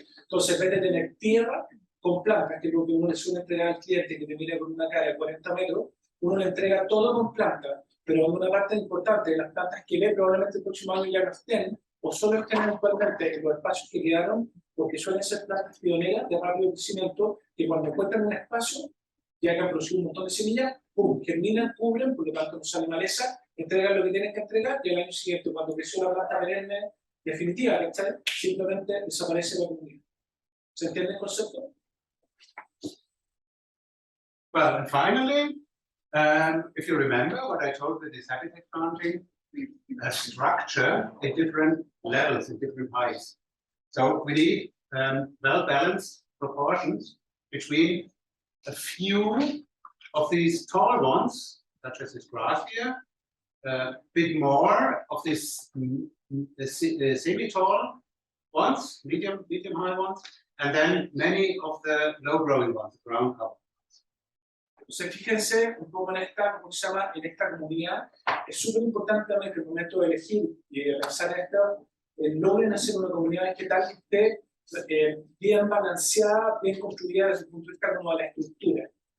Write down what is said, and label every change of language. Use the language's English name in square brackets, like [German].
[Spanish] Entonces, en vez de tener tierra con plantas, que es lo que uno le suele entregar al cliente que te mira con una cara de 40 metros, uno le entrega todo con plantas, pero en una parte importante de las plantas que ve probablemente el próximo año ya no estén, o solo estén eventualmente en los espacios que quedaron, porque suelen ser plantas pioneras de rápido crecimiento, que cuando encuentran un espacio, ya que han producido un montón de semillas, ¡pum!, germinan, cubren, por lo tanto no sale maleza, entregan lo que tienen que entregar, y al año siguiente, cuando creció la planta perenne definitiva, ¿cachai? Simplemente desaparece la comunidad. ¿Se entiende el concepto? [English] Well, and finally, if you remember what I told with this habitat planting, a structure at different levels, at different heights. So we need well-balanced proportions between a few of these tall ones, such as this grass here, a bit more of this semi-tall ones, medium high ones, and then many of the low-growing ones, ground cover. [Spanish] Entonces, fíjense un poco en esta, ¿cómo se llama? En esta comunidad. Es súper importante también que el momento de elegir y de pensar en esto, logren hacer una comunidad vegetal que esté bien balanceada, bien construida desde el punto de vista como de la estructura.